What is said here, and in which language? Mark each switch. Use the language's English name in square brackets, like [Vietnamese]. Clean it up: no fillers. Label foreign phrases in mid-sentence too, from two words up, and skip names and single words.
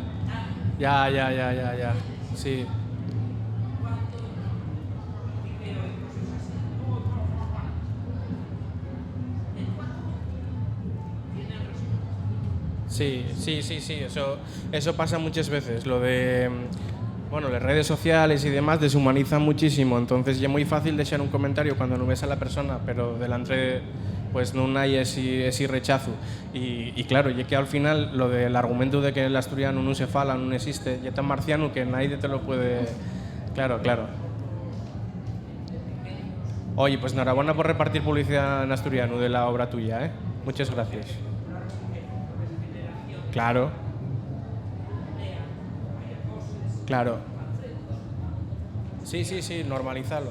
[Spanish] Ya. Sí. Sí. Eso pasa muchas veces. Lo de... Bueno, las redes sociales y demás deshumanizan muchísimo. Entonces ya es muy fácil dejar un comentario cuando no ves a la persona, pero delante... [Galician] pues non hai ese rechazo e claro, é que ao final [Spanish] lo del argumento de que el asturiano [Galician] non se fala, non existe, é tan marciano [Spanish] que nadie te lo puede... Claro. Oye, pues enhorabuena por repartir publicidad en asturiano de la obra tuya, ¿eh? Muchas gracias. Claro. Sí, normalizalo.